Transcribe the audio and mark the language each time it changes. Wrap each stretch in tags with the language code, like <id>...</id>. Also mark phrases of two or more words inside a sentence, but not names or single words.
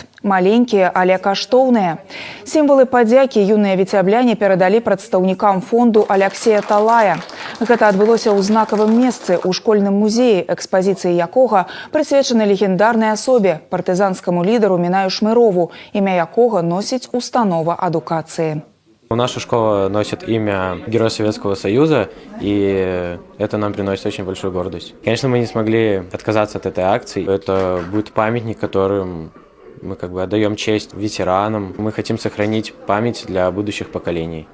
<be>Маленькія, але каштоўныя. Сімвалы падзякі юныя віцябляне перадалі прадстаўнікам фонду Аляксея Талая. Гэта адбылося ў знакавым месцы ў школьным музеі, экспазіцыі якога прысвечаны легендарнай асобе, партызанскаму лідару Мінаю Шмырову, імя якога носіць установа адукацыі.</be> <ru>Наша школа носит имя Героя Советского Союза, и это нам приносит очень большую гордость. Конечно, мы не смогли отказаться от этой акции. Это будет памятник, которым мы отдаем честь ветеранам. Мы хотим сохранить память для будущих поколений.</ru>